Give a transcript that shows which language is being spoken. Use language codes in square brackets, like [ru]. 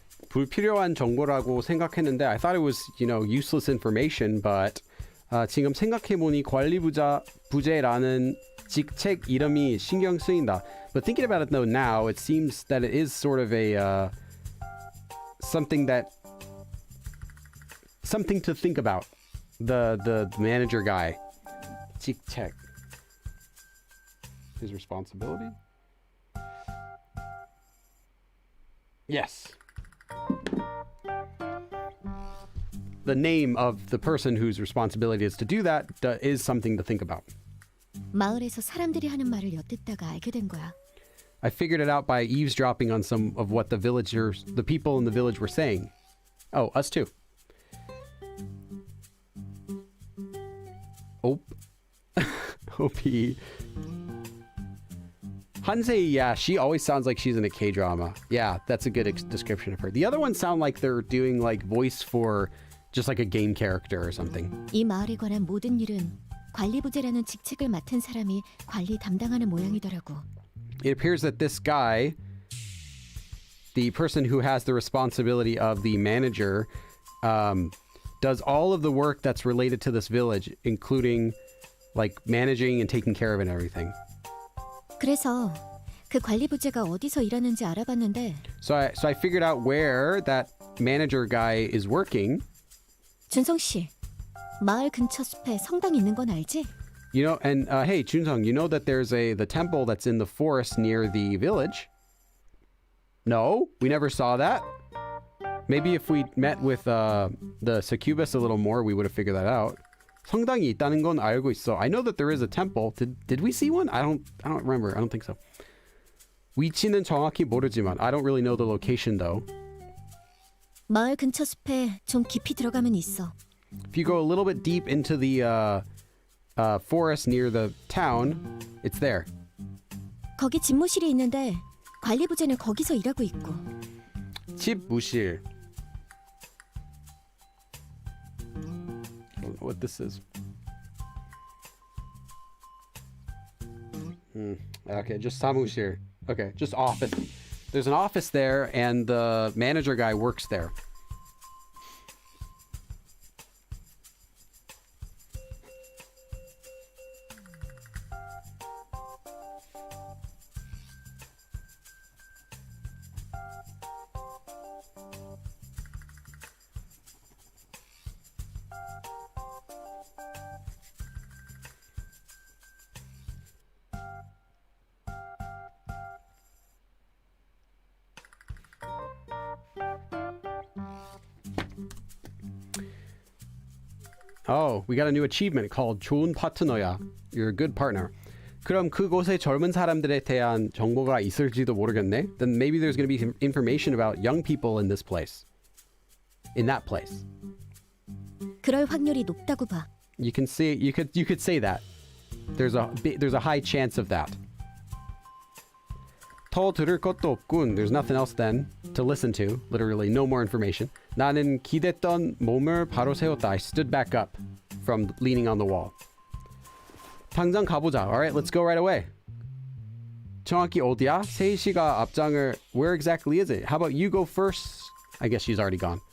[ko] 불필요한 정보라고 생각했는데 [en] I thought it was, useless information, but [ko] 지금 생각해보니 부재라는 직책 이름이 신경 쓰인다. [en] But thinking about it though now, it seems that it is sort of a something to think about. The manager guy. 직책. His responsibility? Yes. The name of the person whose responsibility is to do that is something to think about. [ko] 마을에서 사람들이 하는 말을 엿듣다가 알게 된 거야. [en] I figured it out by eavesdropping on some of what the people in the village were saying. Oh, us too. OP. Hansei, yeah, she always sounds like she's in a K-drama. Yeah, that's a good description of her. The other ones sound like they're doing like voice for just like a game character or something. [ko] 이 마을에 관한 모든 일은 관리부재라는 직책을 맡은 사람이 관리 담당하는 모양이더라고. [en] It appears that this guy, the person who has the responsibility of the manager, does all of the work that's related to this village, including like managing and taking care of it and everything. [ko] 그래서 그 관리부재가 어디서 일하는지 알아봤는데 [en] So I figured out where that manager guy is working. [ko] 준성 씨, 마을 근처 숲에 성당 있는 건 알지? [en] You know, and hey, Junsung, you know that there's the temple that's in the forest near the village? No, we never saw that. Maybe if we met with the succubus a little more, we would have figured that out. [ko] 성당이 있다는 건 알고 있어. [en] I know that there is a temple. Did we see one? I don't remember. I don't think so. [ko] 위치는 정확히 모르지만 [en] I don't really know the location though. [ko] 마을 근처 숲에 좀 깊이 들어가면 있어. [en] If you go a little bit deep into the forest near the town, it's there. [ko] 거기 집무실이 있는데 관리부재는 거기서 일하고 있고. 집무실. [en] I don't know what this is. Okay, just 사무실. Okay, just office. There's an office there, and the manager guy works there. Oh, we got a new achievement called [ko] 좋은 파트너야. [en] You're a good partner. [ko] 그럼 그곳에 젊은 사람들에 대한 정보가 있을지도 모르겠네. [en] Then maybe there's going to be some information about young people in this place. In that place. [ko] 그럴 확률이 높다고 봐. [en] You can see you could say that. There's a high chance of that. [ko] 더 들을 것도 없군. [en] There's nothing else then to listen to. Literally no more information. [ko] 나는 기댔던 몸을 바로 세웠다. [en] I stood back up from leaning on the wall. [ko] 당장 가보자. [en] Alright, let's go right away. [ko] 정확히 어디야? 세이씨가 앞장을... [en] Where exactly is it? How about you go first? I guess she's already gone.